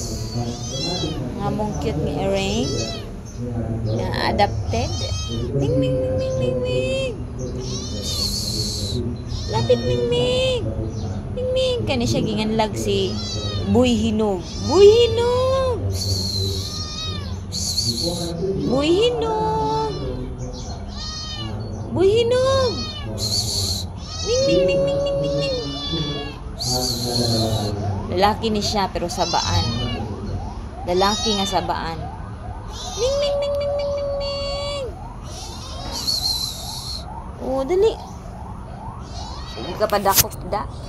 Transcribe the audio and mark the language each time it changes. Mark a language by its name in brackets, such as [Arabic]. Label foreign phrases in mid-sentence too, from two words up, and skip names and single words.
[Cebuano] Nga mong cute nga earring. [English] Na adapted. Ming, ming, ming, ming, ming, ming. [Cebuano] Lapit, ming, ming. Ming, ming. Kani siya ginganlag si Buy Hinog. Buy Hinog. Buy Hinog. Buy Hinog. Ming, ming, ming, ming, ming, ming, ming. Lalaki ni siya pero sabaan. Lalaki nga sabaan. Ming, ming, ming, ming, ming, ming, ming. Oh, dali. Dili ka padakop da.